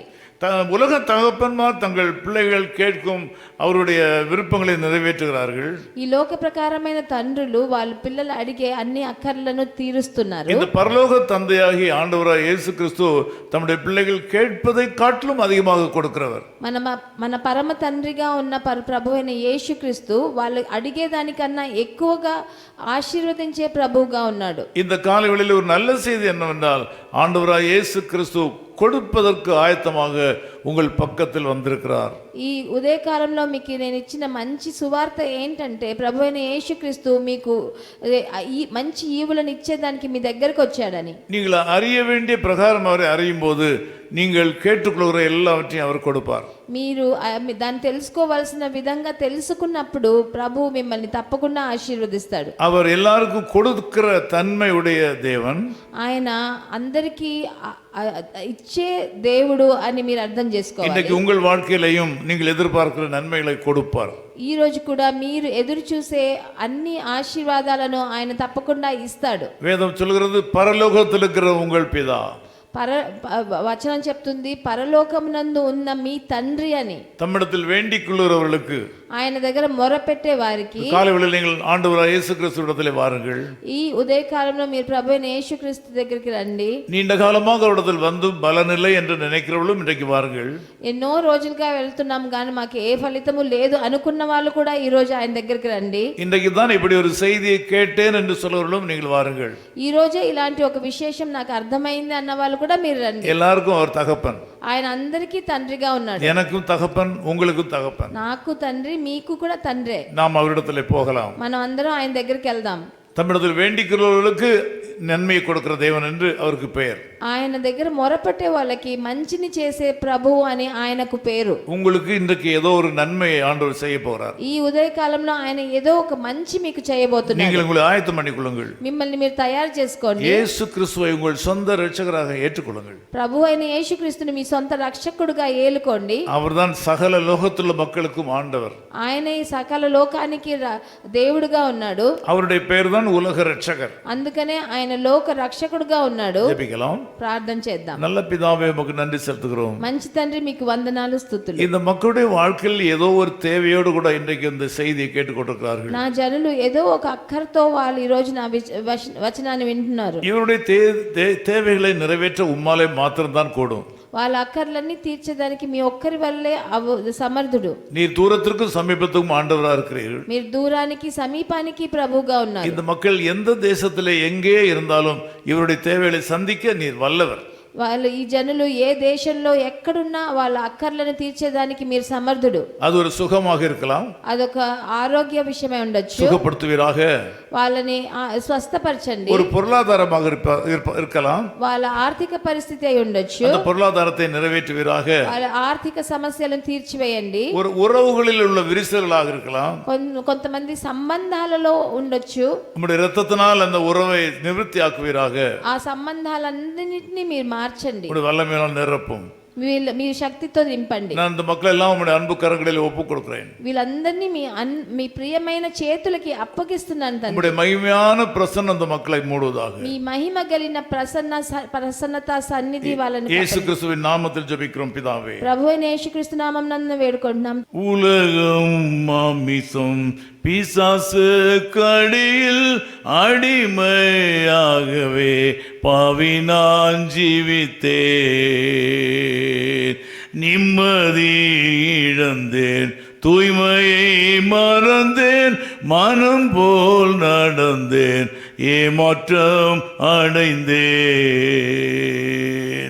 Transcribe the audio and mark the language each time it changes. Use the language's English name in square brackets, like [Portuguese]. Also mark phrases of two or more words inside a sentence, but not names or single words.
[Tamil] உலக தகப்பன்மார் தங்கள் பிள்ளைகள் கேட்கும் அவருடைய விருப்பங்களை நிறைவேற்றுகிறார்கள். [Telugu] ఈ లోక ప్రకారమైన తండ్రులు వాళ్ళ పిల్లలు అడిగే అన్ని అక్కర్లను తీరుస్తున్నారు. [Tamil] இந்த பரலோக தந்தையாகி ஆண்டவராய் இயேசு கிறிஸ்து தம்முடைய பிள்ளைகள் கேட்பதை காட்டிலும் அதிகமாக கொடுக்கிறவர். [Telugu] మన పరమ తండ్రిగా ఉన్న ప్రభు అయిన యేసుక్రీస్తు వాళ్ళు అడిగేదానికన్నా ఎక్కువగా ఆశీర్వదించే ప్రభువుగా ఉన్నాడు. [Tamil] இந்த காலைவெளியில் ஒரு நல்ல செய்தி என்னவென்றால் ஆண்டவராய் இயேசு கிறிஸ்து கொடுப்பதற்கு ஆயத்தமாக உங்கள் பக்கத்தில் வந்திருக்கிறார். [Telugu] ఈ ఉదయకాలంలో మీకు నేను ఇచ్చిన మంచి సువార్త ఏంటంటే ప్రభు అయిన యేసుక్రీస్తు మీకు ఈ మంచి ఈవులను ఇచ్చేదానికి మీ దగ్గరకు వచ్చాడని. [Tamil] நீங்கள் அறிய வேண்டிய பிரகாரம் அவரை அறியும் போது நீங்கள் கேட்டுக்கொள்கிற எல்லாவற்றையும் அவர் கொடுப்பார். [Telugu] మీరు దాన్ని తెలుసుకోవాల్సిన విధంగా తెలుసుకున్నప్పుడు ప్రభు మిమ్మల్ని తప్పకుండా ఆశీర్వదిస్తాడు. [Tamil] அவர் எல்லாருக்கும் கொடுக்கிற தன்மை உடைய தேவன். [Telugu] ఆయన అందరికీ ఇచ్చే దేవుడు అని మీరు అర్థం చేసుకోవాలి. [Tamil] இன்னைக்கு உங்கள் வாழ்க்கையிலையும் நீங்கள் எதிர்பார்க்கிற நன்மைகளை கொடுப்பார். [Telugu] ఈ రోజు కూడా మీరు ఎదురు చూసే అన్ని ఆశీర్వాదాలను ఆయన తప్పకుండా ఇస్తాడు. [Tamil] வேதம் சொல்கிறது பரலோகத்தில் இருக்கிற உங்கள் பிதா. [Telugu] వచనం చెప్తుంది పరలోకమునందు ఉన్న మీ తండ్రి అని. [Tamil] தம்மிடத்தில் வேண்டிக் கொள்கிறவர்களுக்கு, [Telugu] ఆయన దగ్గర మొరపెట్టే వారికి [Tamil] காலைவேளையில் நீங்கள் ஆண்டவராய் இயேசு கிறிஸ்துவிடத்திலே வாருங்கள். [Telugu] ఈ ఉదయకాలంలో మీరు ప్రభు అయిన యేసుక్రీస్తు దగ్గరికి రండి. [Tamil] நீண்ட காலமாக அவரிடத்தில் வந்து பலனில்லை என்று நினைக்கிறவர்களும் இன்றைக்கு வாருங்கள். [Telugu] ఎన్నో రోజులుగా వెళ్తున్నాం కానీ మాకు ఏ ఫలితము లేదు అనుకున్న వాళ్ళు కూడా ఈ రోజు ఆయన దగ్గరికి రండి. [Tamil] இன்றைக்கு தான் இப்படி ஒரு செய்தியை கேட்டேன் என்று சொல்றவர்களும் நீங்கள் வாருங்கள். [Telugu] ఈ రోజే ఇలాంటి ఒక విశేషం నాకు అర్థమైంది అన్న వాళ్ళు కూడా మీరు రండి. [Tamil] எல்லாருக்கும் அவர் தகப்பன். [Telugu] ఆయన అందరికీ తండ్రిగా ఉన్నాడు. [Tamil] எனக்கும் தகப்பன், உங்களுக்கும் தகப்பன். [Telugu] నాకు తండ్రి, మీకు కూడా తండ్రే. [Tamil] நாம் அவரிடத்திலே போகலாம். [Telugu] మనం అందరం ఆయన దగ్గరికి వెళ్దాం. [Tamil] தம்மிடத்தில் வேண்டிக்கிறவர்களுக்கு நன்மையை கொடுக்கிற தேவன் என்று அவருக்கு பெயர். [Telugu] ఆయన దగ్గర మొరపెట్టే వాళ్ళకి మంచిని చేసే ప్రభువు అని ఆయనకు పేరు. [Tamil] உங்களுக்கு இன்றைக்கு ஏதோ ஒரு நன்மையை ஆண்டவர் செய்ய போகிறார். [Telugu] ఈ ఉదయకాలంలో ఆయన ఏదో ఒక మంచి మీకు చేయబోతున్నారు. [Tamil] நீங்கள் உங்களை ஆயத்தம் பண்ணிக்கொள்ளுங்கள். [Telugu] మిమ్మల్ని మీరు తయారు చేసుకోండి. [Tamil] இயேசு கிறிஸ்துவை உங்கள் சொந்த இரட்சகராக ஏற்றுக்கொள்ளுங்கள். [Telugu] ప్రభు అయిన యేసుక్రీస్తుని మీ సొంత రక్షకుడుగా ఏలుకోండి. [Tamil] அவர்தான் சகல லோகத்துள்ள மக்களுக்கும் ஆண்டவர். [Telugu] ఆయన ఈ సకల లోకానికి దేవుడుగా ఉన్నాడు. [Tamil] அவருடைய பெயர் தான் உலக இரட்சகர். [Telugu] అందుకనే ఆయన లోక రక్షకుడుగా ఉన్నాడు. [Tamil] ஜெபிக்கலாம். [Telugu] ప్రార్థన చేద్దాం. [Tamil] நல்ல பிதாவே உமக்கு நன்றி செலுத்துகிறோம். [Telugu] మంచి తండ్రి మీకు వందనాలు స్తుతులు. [Tamil] இந்த மக்களுடைய வாழ்க்கையில் ஏதோ ஒரு தேவையோடு கூட இன்றைக்கு இந்த செய்தியை கேட்டுக்கொண்டிருக்கிறார்கள். [Telugu] నా జనులు ఏదో ఒక అక్కరతో వాళ్ళు ఈ రోజు నా వచనాన్ని వింటున్నారు. [Tamil] இவருடைய தேவைகளை நிறைவேற்ற உம்மாலே மாத்திரம்தான் கூடும். [Telugu] వాళ్ళ అక్కర్లన్నీ తీర్చడానికి మీ ఒక్కరి వల్లే సమర్థుడు. [Tamil] நீர் தூரத்திற்கும் சமீபத்துக்கும் ஆண்டவரா இருக்கிறீர்கள். [Telugu] మీరు దూరానికి సమీపానికి ప్రభువుగా ఉన్నారు. [Tamil] இந்த மக்கள் எந்த தேசத்திலே எங்கே இருந்தாலும் இவருடைய தேவைகளை சந்திக்க நீர் வல்லவர். [Telugu] వాళ్ళు ఈ జనులు ఏ దేశంలో ఎక్కడున్నా వాళ్ళ అక్కర్లను తీర్చేదానికి మీరు సమర్థుడు. [Tamil] அது ஒரு సుఖமாக இருக்கலாம். [Telugu] అదొక ఆరోగ్య విషయమై ఉండొచ్చు. [Tamil] சுகப்படுத்துவீராக. [Telugu] వాళ్ళని స్వస్థపరచండి. [Tamil] ஒரு பொருளாதாரமாக இருக்கலாம். [Telugu] వాళ్ళ ఆర్థిక పరిస్థితి అయి ఉండొచ్చు. [Tamil] அந்த பொருளாதாரத்தை நிறைவேற்றுவீராக. [Telugu] వాళ్ళ ఆర్థిక సమస్యలను తీర్చివేయండి. [Tamil] ஒரு உறவுகளில் உள்ள விரிசல்களாக இருக்கலாம். [Telugu] కొంతమంది సంబంధాలలో ఉండొచ్చు. [Tamil] நம்முடைய இரத்தத்தினால் அந்த உறவை நிவர்த்தி ஆக்குவீராக. [Telugu] ఆ సంబంధాలన్నిటినీ మీరు మార్చండి. [Tamil] உம்முடைய வல்லமையால் நிரப்பும். [Telugu] మీ శక్తితో నింపండి. [Tamil] நான் இந்த மக்கள் எல்லாம் உம்முடைய அன்பு கரங்களில் ஒப்புக் கொடுக்கிறேன். [Telugu] వీళ్ళందరినీ మీ ప్రియమైన చేతులకి అప్పగిస్తున్నాను తండ్రి. [Tamil] உம்முடைய மகிமையான பிரசன்னம் அந்த மக்களை மூடுவதாக. [Telugu] మీ మహిమ కలిగిన ప్రసన్నత సన్నిధి వాళ్ళని [Tamil] இயேசு கிறிஸ்துவின் நாமத்தில் ஜெபிக்கிறோம் பிதாவே. [Telugu] ప్రభువైన యేసుక్రీస్తు నామమునందు వేడుకుంటున్నాం. [Tamil] உலகம் மாமிசம் பிசாசு கடியில் அடிமையாகவே பாவி நான் ஜீவித்தேன். நிம்மதி இழந்தேன், தூய்மையை மறந்தேன், மனம் போல் நடந்தேன், ஏமாற்றம் அடைந்தேன்.